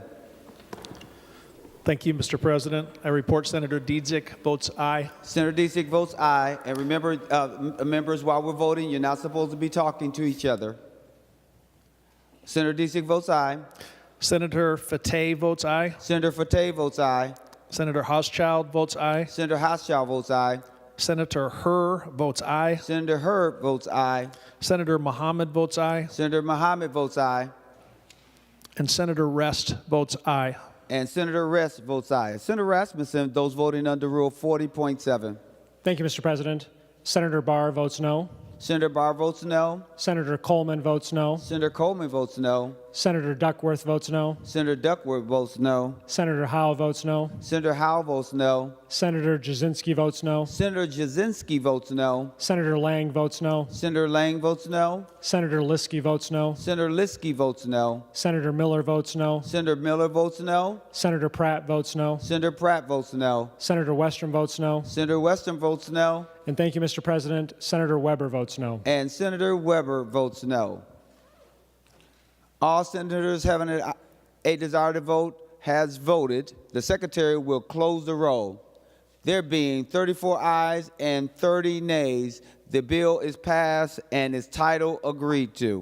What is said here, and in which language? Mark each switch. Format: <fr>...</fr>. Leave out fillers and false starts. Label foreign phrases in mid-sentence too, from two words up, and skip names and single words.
<en>Thank you, Mr. President. I report Senator Dietzick votes aye. Senator Dietzick votes aye. And remember, members, while we're voting, you're not supposed to be talking to each other. Senator Dietzick votes aye. Senator Fateh votes aye. Senator Fateh votes aye. Senator Hauschild votes aye. Senator Hauschild votes aye. Senator Herr votes aye. Senator Herr votes aye. Senator Mohammed votes aye. Senator Mohammed votes aye. And Senator Rest votes aye. And Senator Rest votes aye. Senator Rasmussen, those voting under Rule 40.7. Thank you, Mr. President. Senator Barr votes no. Senator Barr votes no. Senator Coleman votes no. Senator Coleman votes no. Senator Duckworth votes no. Senator Duckworth votes no. Senator Howe votes no. Senator Howe votes no. Senator Jasinski votes no. Senator Jasinski votes no. Senator Lang votes no. Senator Lang votes no. Senator Liskey votes no. Senator Liskey votes no. Senator Miller votes no. Senator Miller votes no. Senator Pratt votes no. Senator Pratt votes no. Senator Western votes no. Senator Western votes no. And thank you, Mr. President. Senator Weber votes no. And Senator Weber votes no. All senators having a desire to vote has voted. The secretary will close the roll. There being 34 ayes and 30 nays, the bill is passed and its title agreed to.</en>